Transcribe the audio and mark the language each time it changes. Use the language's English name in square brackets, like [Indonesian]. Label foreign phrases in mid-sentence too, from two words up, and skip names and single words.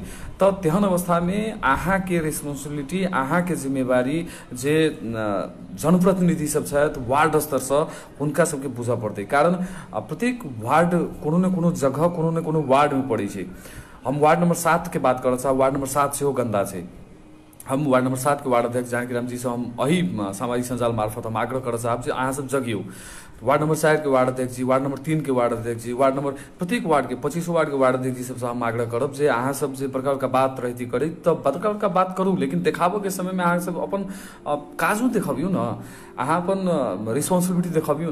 [Maithili] तऽ तेहन अवस्थामे अहाँके रिस्पोन्सिबिलिटी, अहाँके जिम्मेवारी जे जनप्रतिनिधि सब छथि वार्ड स्तरसँ, हुनका सबके बुझऽ पड़तै। कारण प्रत्येक वार्ड कोनो ने कोनो जगह, कोनो ने कोनो वार्डमे पड़ै छै। हम वार्ड नंबर 7 के बात करऽ चाहब, वार्ड नंबर 7 सेहो गन्दा छै। हम वार्ड नंबर 7 के वार्ड अध्यक्ष जानकी राम जी से हम एही सामाजिक सञ्जाल मार्फत हम आग्रह करऽ चाहब जे अहाँ सब जगियौ। वार्ड नंबर 4 के वार्ड अध्यक्ष जी, वार्ड नंबर 3 के वार्ड अध्यक्ष जी, वार्ड नंबर प्रत्येक वार्ड के 25 वार्ड के वार्ड अध्यक्ष जी सबसँ हम आग्रह करब जे अहाँ सब जे बड़का बड़का बात रहती करी तऽ बड़का बड़का बात करू, लेकिन देखाबोके समयमे अहाँ सब अपन काजो देखबियौ न, अहाँ अपन रिस्पोन्सिबिलिटी देखबियौ न।